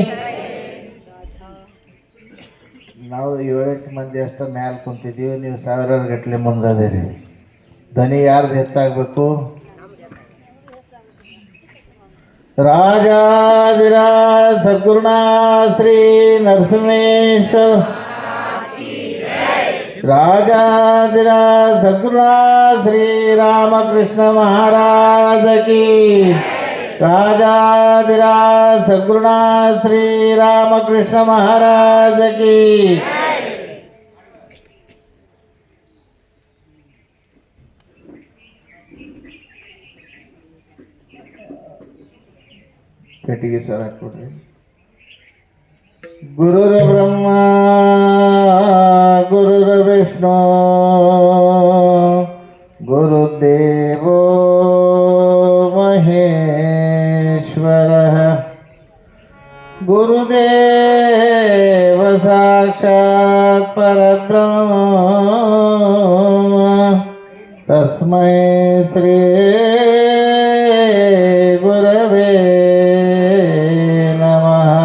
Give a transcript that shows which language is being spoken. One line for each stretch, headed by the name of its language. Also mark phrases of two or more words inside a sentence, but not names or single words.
Kannada: ನಾವು 7 ಮಂದಿ ಅಷ್ಟು ಮ್ಯಾಲೆ ಕುಂತಿದ್ದೀವಿ, ನೀವು ಸಾವಿರಾರು ಗಟ್ಟಲೆ ಮುಂದದಿರಿ. ಧ್ವನಿ ಯಾರ್ದು ಹೆಚ್ಚಾಗಬೇಕು? ರಾಜಾಧಿರಾಜ ಸದ್ಗುರುನಾಥ ಶ್ರೀ ನರಸಿಂಹೇಶ್ವರ
Hindi: राजाधिराज सद्गुरुनाथ श्री रामकृष्ण महाराज की. राजाधिराज सद्गुरुनाथ श्री रामकृष्ण महाराज की.
Kannada: ಪೆಟಿಗೆ ಸರ ಹಾಕ್ಕೊಡ್ರಿ.
Sanskrit: गुरुर ब्रह्मा गुरुर विष्णु गुरुदेवो महेश्वरः गुरुदेव साक्षात् परब्रह्म तस्मै श्री गुरवे नमः.